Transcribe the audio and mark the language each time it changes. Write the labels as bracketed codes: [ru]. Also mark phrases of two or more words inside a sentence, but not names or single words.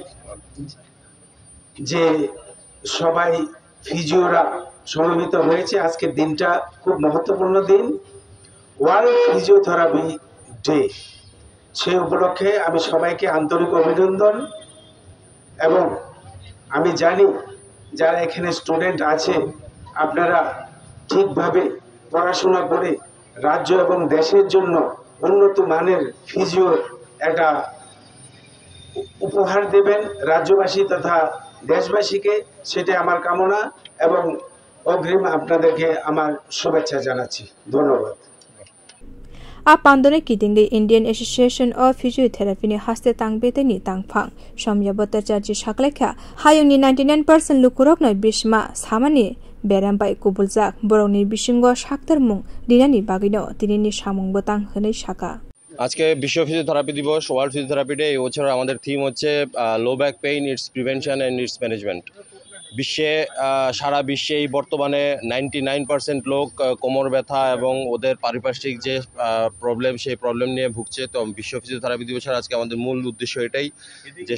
[bn] যে সবাই ফিজিওরা সমবেত হয়েছে আজকের দিনটা খুব মহত্বপূর্ণ দিন [en] World Physiotherapy Day [bn] সেই উপলক্ষে আমি সবাইকে আন্তরিক অভিনন্দন এবং আমি জানি যারা এখানে স্টুডেন্ট আছে আপনারা ঠিকভাবে পড়াশোনা করে রাজ্য এবং দেশের জন্য উন্নত মানের ফিজিওর একটা উপহার দেবেন রাজ্যবাসী তথা দেশবাসীকে সেটা আমার কামনা এবং অগ্রিম আপনাদেরকে আমার শুভেচ্ছা জানাচ্ছি ধন্যবাদ [trp] Apandone kitingi Indian Association of Physiotherapy ni haste tangbete ni tangphang somyabotar charji shaklekha hayungni 99% lukurok noi bishma samani berambai kubuljak borongni bisingo shaktar mung dinani bagino tinini samung botang hönei shaka [bn] আজকে বিশ্ব ফিজিওথেরাপি দিবস [en] World Physiotherapy Day [bn] এই বছর আমাদের থিম হচ্ছে [en] Low back pain its prevention and its management [bn] বিশ্বে সারা বিশ্বে এই বর্তমানে 99% লোক কোমর ব্যথা এবং ওদের পারিপার্শ্বিক যে প্রবলেম সেই প্রবলেম নিয়ে ভুগছে তো বিশ্ব ফিজিওথেরাপি দিবসের আজকে আমাদের মূল উদ্দেশ্য এটাই যে